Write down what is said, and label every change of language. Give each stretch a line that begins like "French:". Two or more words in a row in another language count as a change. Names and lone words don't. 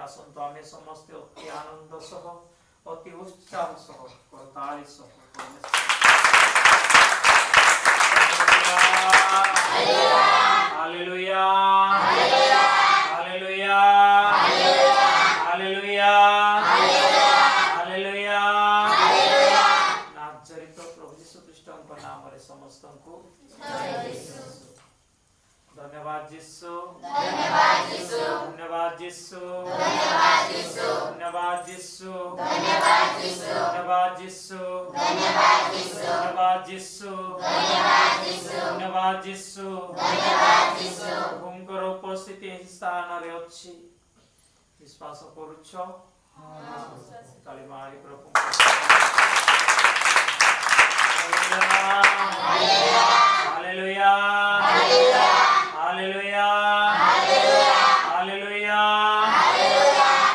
Odia: ଆସନ୍ତୁ ଆମେ ସମସ୍ତେ ଅତି ଆନନ୍ଦ ସହ ଅତି ଉତ୍ସାହ ସହ କରତାଳି ସହ ହାଲେଲୁୟା ହାଲେଲୁୟା ହାଲେଲୁୟା ହାଲେଲୁୟା ନାଜରିତ ପ୍ରଭୁ ଯୀଶୁ ଖ୍ରୀଷ୍ଟଙ୍କ ନାମରେ ସମସ୍ତଙ୍କୁ
Hindi: धन्यवाद यीशु धन्यवाद यीशु धन्यवाद यीशु धन्यवाद यीशु धन्यवाद यीशु धन्यवाद यीशु धन्यवाद यीशु धन्यवाद यीशु धन्यवाद यीशु धन्यवाद यीशु धन्यवाद यीशु
Odia: प्रभुଙ୍କର ଉପସ୍ଥିତି ଏହି ସ୍ଥାନରେ ଅଛି ବିଶ୍ୱାସ କରୁଛ? ତାଳି ମାରି ପ୍ରଭୁଙ୍କୁ ହାଲେଲୁୟା ହାଲେଲୁୟା ହାଲେଲୁୟା ହାଲେଲୁୟା।